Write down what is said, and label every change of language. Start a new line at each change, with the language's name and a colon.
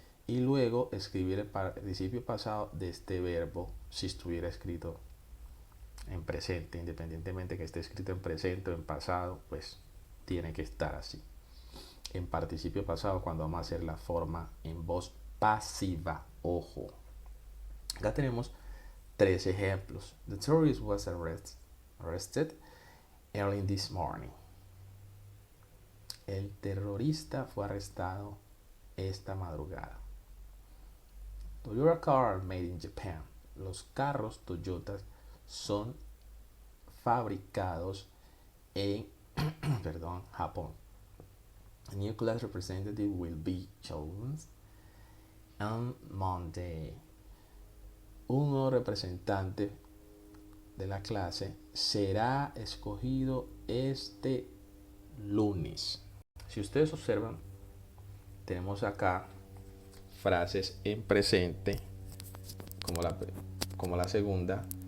Spanish: Y luego escribir el participio pasado de este verbo si estuviera escrito en presente, independientemente que esté escrito en presente o en pasado, pues tiene que estar así. En participio pasado cuando vamos a hacer la forma en voz pasiva, ojo. Acá tenemos tres ejemplos.
English: The tourist was arrested early this morning.
Spanish: El terrorista fue arrestado esta madrugada.
English: Toyota car made in Japan.
Spanish: Los carros Toyota son fabricados en Japón.
English: A new class representative will be chosen on Monday.
Spanish: Un nuevo representante de la clase será escogido este lunes. Si ustedes observan, tenemos acá frases en presente, como la segunda.